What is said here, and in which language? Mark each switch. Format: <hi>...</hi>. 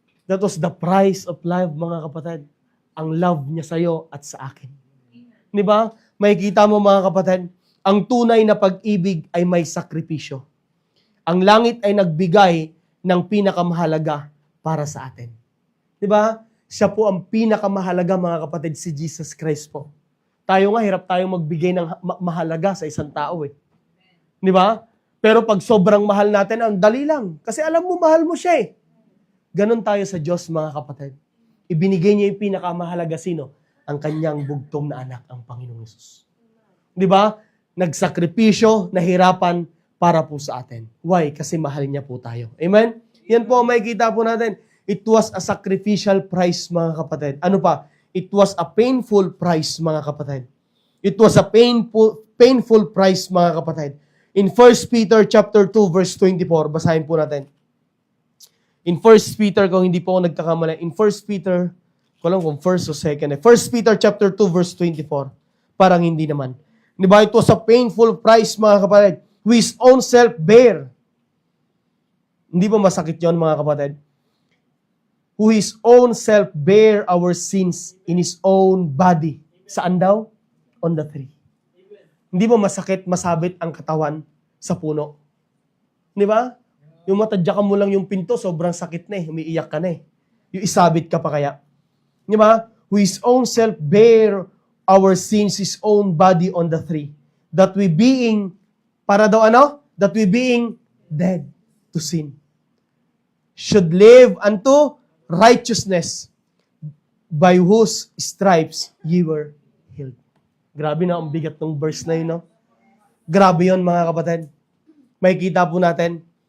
<en>That was the price of love,</en> <tl>mga kapatid. Ang love niya sa'yo at sa akin. Di ba? Makikita mo, mga kapatid, ang tunay na pag-ibig ay may sakripisyo. Ang langit ay nagbigay ng pinakamahalaga para sa atin. Di ba? Siya po ang pinakamahalaga, mga kapatid, si Jesus Christ po. Tayo nga, hirap tayong magbigay ng mahalaga sa isang tao eh. Di ba? Pero pag sobrang mahal natin, ang dali lang. Kasi alam mo, mahal mo siya eh. Ganon tayo sa Diyos, mga kapatid. Ibinigay niya yung pinakamahalaga sino? Ang kanyang bugtong na anak, ang Panginoong Yesus. Di ba? Nagsakripisyo, nahirapan para po sa atin.</tl> <en>Why?</en> <tl>Kasi mahal niya po tayo. Amen? Yan po ang makikita po natin.</tl> <en>It was a sacrificial price,</en> <tl>mga kapatid. Ano pa?</tl> <en>It was a painful price, mga kapatid. It was a painful price,</en> <tl>mga kapatid.</tl> <en>In 1 Peter chapter 2, verse 24,</en> <tl>basahin po natin. In 1 Peter, kung hindi po ako nagkakamali, in 1 Peter, ko lang kung first o second, 1 Peter chapter 2, verse 24, parang hindi naman. Di ba?</tl> <en>It was a painful price,</en> <tl>mga kapatid.</tl> <en>Who His own self bear.</en> <tl>Hindi ba masakit yon, mga kapatid?</tl> <en>Who His own self bear our sins in His own body.</en> <tl>Saan daw?</tl> <en>On the tree.</en> <tl>Hindi ba masakit masabit ang katawan sa puno? Di ba? Yung matadyakan mo lang yung pinto, sobrang sakit na eh. Umiiyak ka na eh. Yung isabit ka pa kaya. Di ba?</tl> <en>Who His own self bear our sins, His own body on the tree. That we being,</en> <tl>para daw ano?</tl> <en>That we being dead to sin, should live unto righteousness, by whose stripes ye were healed.</en> <tl>Grabe na ang bigat ng verse na yun, no? Grabe yun, mga kapatid. Makikita po natin,</tl>